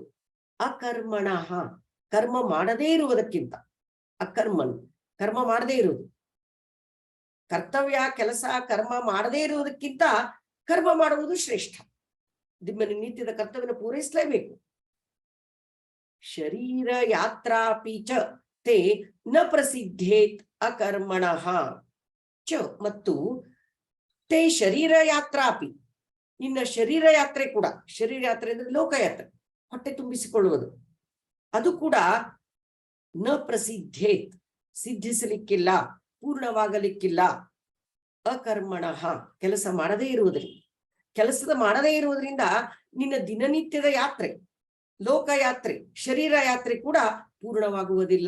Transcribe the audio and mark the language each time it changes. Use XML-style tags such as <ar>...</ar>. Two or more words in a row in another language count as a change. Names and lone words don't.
<kn>ಅಕರ್ಮಣ, ಕರ್ಮ ಮಾಡದೇ ಇರುವುದಕ್ಕಿಂತ. ಅಕರ್ಮನ್ ಕರ್ಮ ಮಾಡದೇ ಇರುವುದು, ಕರ್ತವ್ಯ ಕೆಲಸ ಕರ್ಮ ಮಾಡದೇ ಇರುವುದಕ್ಕಿಂತ ಕರ್ಮ ಮಾಡುವುದು ಶ್ರೇಷ್ಠ. ನಿಮ್ಮ ನಿತ್ಯದ ಕರ್ತವ್ಯನ ಪೂರೈಸಲೇಬೇಕು.</kn> <sa>ಶರೀರ ಯಾತ್ರಾಪಿ ಚ ತೇ ನ ಪ್ರಸಿದ್ಧೇತ್ ಅಕರ್ಮಣ ಚ,</sa> <kn>ಮತ್ತು</kn> <sa>ತೇ ಶರೀರ ಯಾತ್ರಾಪಿ,</sa> <kn>ನಿನ್ನ ಶರೀರ ಯಾತ್ರೆ ಕೂಡ, ಶರೀರ ಯಾತ್ರೆ ಅಂದ್ರೆ ಲೋಕಯಾತ್ರೆ, ಹೊಟ್ಟೆ ತುಂಬಿಸಿಕೊಳ್ಳುವುದು, ಅದು ಕೂಡ</kn> <sa>ನ ಪ್ರಸಿದ್ಧೇತ್</sa> <kn>ಸಿದ್ಧಿಸಲಿಕ್ಕಿಲ್ಲ, ಪೂರ್ಣವಾಗಲಿಕ್ಕಿಲ್ಲ. ಅಕರ್ಮಣ ಕೆಲಸ ಮಾಡದೇ ಇರುವುದರಿಂದ, ಕೆಲಸದ ಮಾಡದೇ ಇರುವುದರಿಂದ ನಿನ್ನ ದಿನನಿತ್ಯದ ಯಾತ್ರೆ, ಲೋಕಯಾತ್ರೆ, ಶರೀರ ಯಾತ್ರೆ ಕೂಡ ಪೂರ್ಣವಾಗುವುದಿಲ್ಲ.</kn>